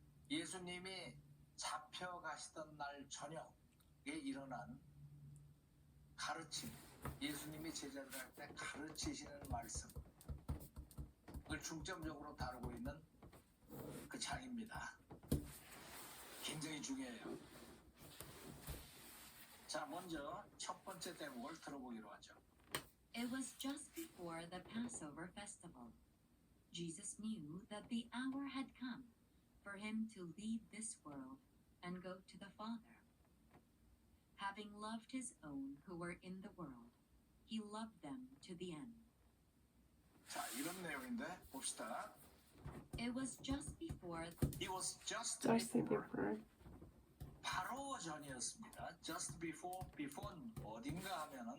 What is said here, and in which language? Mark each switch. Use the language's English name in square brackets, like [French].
[Korean] 예수님이 잡혀가시던 날 저녁에 일어난 가르침, 예수님이 제자들 할 때 가르치시는 말씀을 중점적으로 다루고 있는 그 장입니다. 굉장히 중요해요. 자, 먼저 첫 번째 대목을 들어보기로 하죠. [English] It was just before the Passover festival. Jesus knew that the hour had come for him to leave this world and go to the Father. Having loved his own who were in the world, he loved them to the end. [Korean] 자, 이런 내용인데 봅시다. [English] It was just before It was just Just before. before. [Korean] 바로 전이었습니다. [English] Just before, before는 [Korean] 어딘가 하면은